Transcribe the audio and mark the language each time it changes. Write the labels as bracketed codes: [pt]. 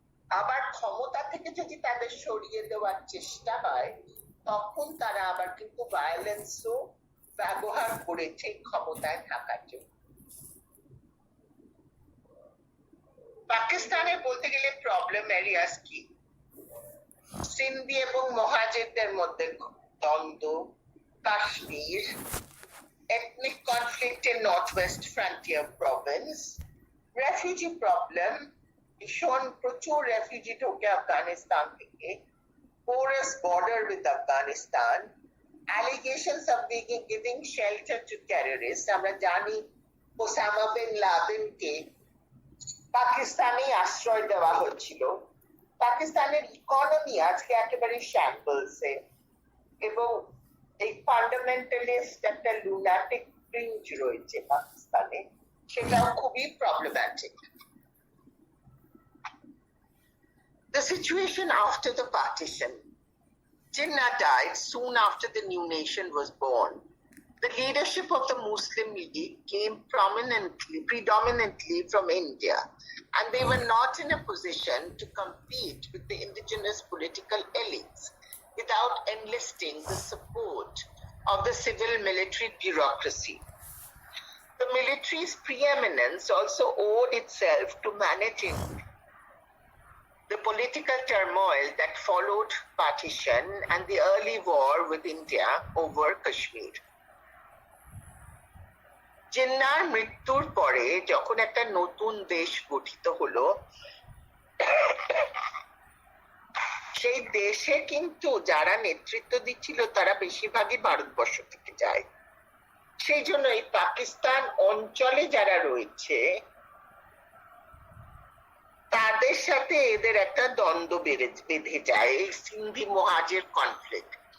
[bn] আবার ক্ষমতা থেকে যদি তাদের সরিয়ে দেওয়ার চেষ্টা হয়, তখন তারা আবার কিন্তু ভায়োলেন্সও ব্যবহার করেছে ক্ষমতায় থাকার জন্য। পাকিস্তানে বলতে গেলে প্রবলেম এরিয়াস কি? সিন্ধি এবং মহাজিরদের মধ্যে দ্বন্দ্ব, Kashmir, [en] ethnic conflict in northwest frontier province, refugee problem, [bn] ভীষণ প্রচুর রেফিউজি ঢোকে আফগানিস্তান থেকে, [en] porous border with Afghanistan, allegations of giving shelter to terrorists. [bn] আমরা জানি ওসামা বিন লাদেনকে পাকিস্তানে আশ্রয় দেওয়া হচ্ছিল। পাকিস্তানের ইকোনমি আজকে একেবারে শ্যাম্বলসে এবং এই ফান্ডামেন্টালিস্ট একটা লুনাটিক ফ্রিঞ্জ রয়েছে পাকিস্তানে, সেটাও খুবই problematic. [en] The situation after the partition. Jinnah died soon after the new nation was born. The leadership of the Muslim League came predominantly from India, and they were not in a position to compete with the indigenous political elites without enlisting the support of the civil military bureaucracy. The military's preeminence also owed itself to managing the political turmoil that followed partition and the early war with India over Kashmir. [bn] জিন্নার মৃত্যুর পরে যখন একটা নতুন দেশ গঠিত হলো, সেই দেশে কিন্তু যারা নেতৃত্ব দিচ্ছিল তারা বেশিরভাগই ভারতবর্ষ থেকে যায়। সেই জন্য এই পাকিস্তান অঞ্চলে যারা রয়েছে তাদের সাথে এদের একটা দ্বন্দ্ব বেঁধে যায়, এই সিন্ধি মহাজের কনফ্লিক্ট।